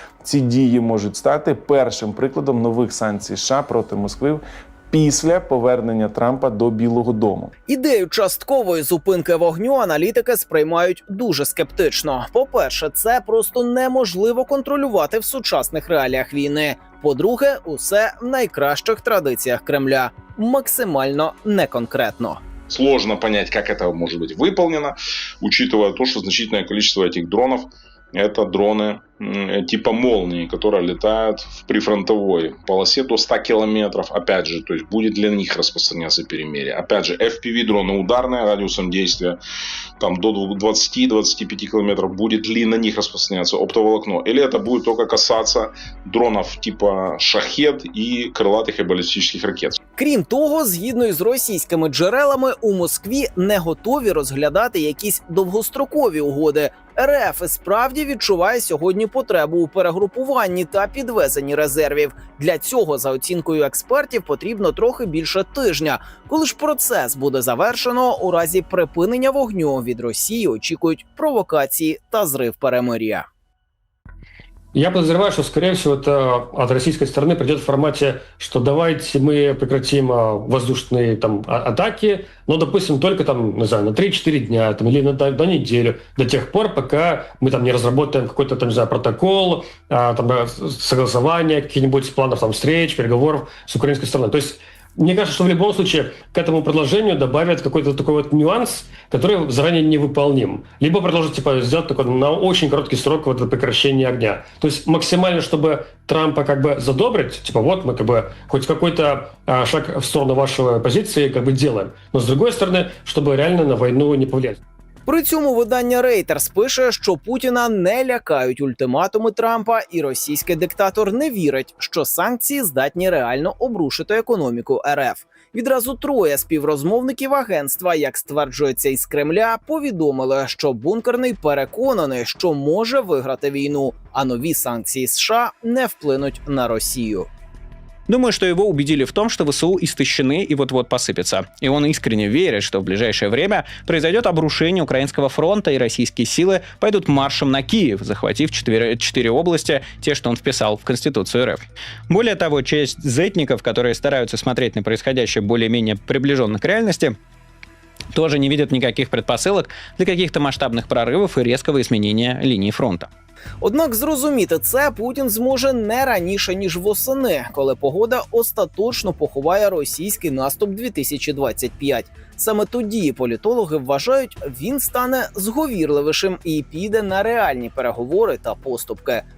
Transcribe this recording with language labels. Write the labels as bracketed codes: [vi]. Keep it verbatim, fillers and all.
[uk] Ці дії можуть стати першим прикладом нових санкцій США проти Москви після повернення Трампа до Білого дому. Ідею часткової зупинки вогню аналітики сприймають дуже скептично. По-перше, це просто неможливо контролювати в сучасних реаліях війни. По-друге, усе в найкращих традиціях Кремля. Максимально неконкретно. [ru] Сложно понять, как это может быть выполнено, учитывая то, что значительное количество этих дронов это дроны типа «Молнии», которые летают в прифронтовой полосе до ста километров. Опять же, то есть будет для них распространяться перемирие. Опять же, эф пи ви-дроны ударные радиусом действия там, до двадцати-двадцати пяти километров. Будет ли на них распространяться оптоволокно? Или это будет только касаться дронов типа «Шахед» и крылатых и баллистических ракет? [uk] Крім того, згідно із російськими джерелами, у Москві не готові розглядати якісь довгострокові угоди. РФ справді відчуває сьогодні потребу у перегрупуванні та підвезенні резервів. Для цього, за оцінкою експертів, потрібно трохи більше тижня. Коли ж процес буде завершено, у разі припинення вогню від Росії очікують провокації та зрив перемир'я. [ru] Я подозреваю, что, скорее всего, это от российской стороны придет в формате, что давайте мы прекратим воздушные там, атаки, но, допустим, только там, не знаю, на три-четыре дня там, или на, на неделю, до тех пор, пока мы там не разработаем какой-то там, не знаю, протокол, а, там, согласование, какие-нибудь планов там, встреч, переговоров с украинской стороной. То есть мне кажется, что в любом случае к этому предложению добавят какой-то такой вот нюанс, который заранее невыполним. Либо продолжат типа, сделать такой, на очень короткий срок вот, прекращение огня. То есть максимально, чтобы Трампа как бы задобрить, типа вот мы как бы хоть какой-то а, шаг в сторону вашей позиции как бы делаем. Но с другой стороны, чтобы реально на войну не повлиять. [uk] При цьому видання Reuters пише, що Путіна не лякають ультиматуми Трампа, і російський диктатор не вірить, що санкції здатні реально обрушити економіку РФ. Відразу троє співрозмовників агентства, як стверджується із Кремля, повідомили, що Бункерний переконаний, що може виграти війну, а нові санкції США не вплинуть на Росію. [ru] Думаю, что его убедили в том, что ВСУ истощены и вот-вот посыпятся. И он искренне верит, что в ближайшее время произойдет обрушение украинского фронта, и российские силы пойдут маршем на Киев, захватив четыре, четыре области, те, что он вписал в Конституцию РФ. Более того, часть зетников, которые стараются смотреть на происходящее более-менее приближенно к реальности, тоже не видят никаких предпосылок для каких-то масштабных прорывов и резкого изменения линии фронта. [uk] Однак зрозуміти це Путін зможе не раніше, ніж восени, коли погода остаточно поховає російський наступ дві тисячі двадцять п'ять. Саме тоді політологи вважають, він стане зговірливішим і піде на реальні переговори та поступки.